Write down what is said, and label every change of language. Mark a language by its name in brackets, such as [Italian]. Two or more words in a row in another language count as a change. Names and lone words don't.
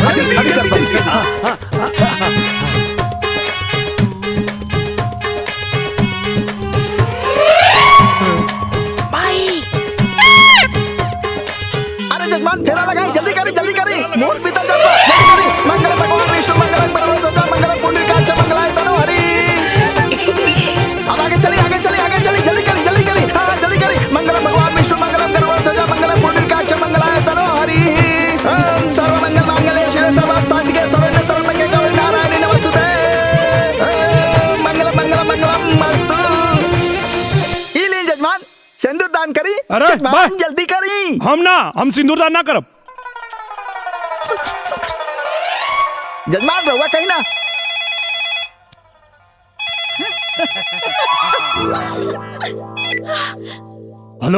[Bhojpuri] अरे जजमान फेरा लगाई, जल्दी करी मोर पीतल जल्दी करी। [Sanskrit] मंगल भगवान विष्णु मंगलम परमोदम मंगलम पुंडरीकाक्ष मंगलाय तनो हरि। [Bhojpuri] अब आगे चली जल्दी करी। हाँ जल्दी करी। [Sanskrit] मंगलम भगवान विष्णु मंगलम परमोदम मंगलम पुंडरीकाक्ष मंगलाय तनो हरि। ओम सर्वमंगल मांगल्ये शिवे सर्वार्थसाधिके शरण्ये त्र्यंबके गौरी नारायणी नमोस्तुते। मंगलम मस्तु। [Bhojpuri] ई ली जजमान सिंदूर दान करी। अरे जजमान जल्दी करी। हम सिंदूर दान ना करब। जजमान रहुआ कहीं ना। हेलो